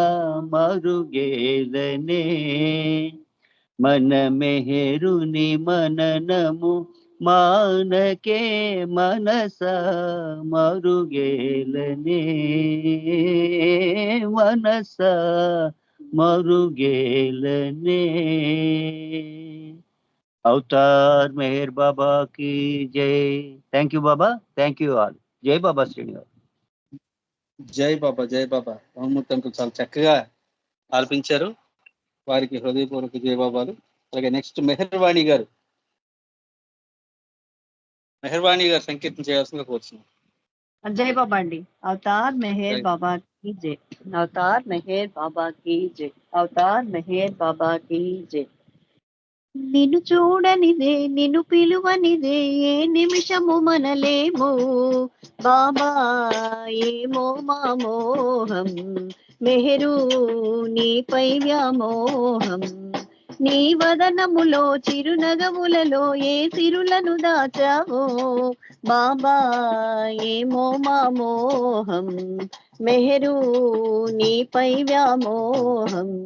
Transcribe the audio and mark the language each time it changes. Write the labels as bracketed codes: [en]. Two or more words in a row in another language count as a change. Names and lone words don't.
[te] మరుగేలనే మన మెహరుని మననము మానకే మనసా మరుగేలనే మనసా మరుగేలనే అవతార్ మెహర్ బాబా [hi] की जय [en] thank you [te] బాబా [en] thank you all [te] జై బాబా శ్రీనివాస్ జై బాబా జై బాబా రామమూర్తి అంకుల్ చాలా చక్కగా ఆలపించారు. వారికి హృదయపూర్వక జై బాబాలు. అలాగే నెక్స్ట్ మెహర్వాణి గారు సంకీర్తన చేయాల్సిందిగా కోరుతున్నాం. జై బాబా అండి. [hi] అవతార్ మెహర్ బాబా की जय అవతార్ మెహర్ బాబా की जय [te] అవతార్ మెహర్ బాబా [hi] की जय [te] నిన్ను చూడనిదే నిన్ను పిలువనిదే ఏ నిమిషము మనలేమో బాబా ఏమో మా మోహం మెహరు నీపై వ్యామోహం నీ వదనములో చిరునగములలో ఏ సిరులను దాచావో బాబా ఏమో మా మోహం మెహరు నీపై వ్యామోహం